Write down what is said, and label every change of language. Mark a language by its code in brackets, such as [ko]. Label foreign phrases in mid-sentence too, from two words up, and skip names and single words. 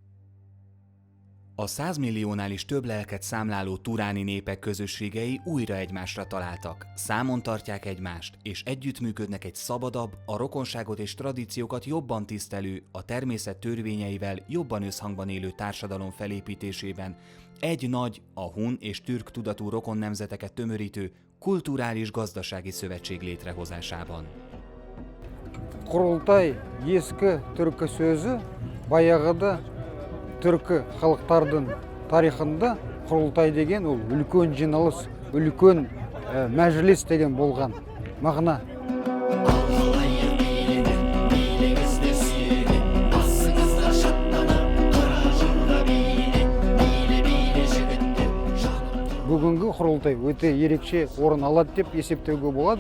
[hu] A 100 milliónál is több lelket számláló turáni népek közösségei újra egymásra találtak, számon tartják egymást, és együttműködnek egy szabadabb, a rokonságot és tradíciókat jobban tisztelő, a természet törvényeivel jobban összhangban élő társadalom felépítésében, egy nagy, a hun és türk tudatú rokon nemzeteket tömörítő kulturális-gazdasági szövetség létrehozásában. [kk] Kurulтай eski түркі сөзі баяғыда түркі халықтардың тарихында құрылтай деген ол үлкен жиналыс, үлкен мәжіліс деген болған мағына. Бүгінгі құрылтай өте ерекше орын алады деп есептеуге болады.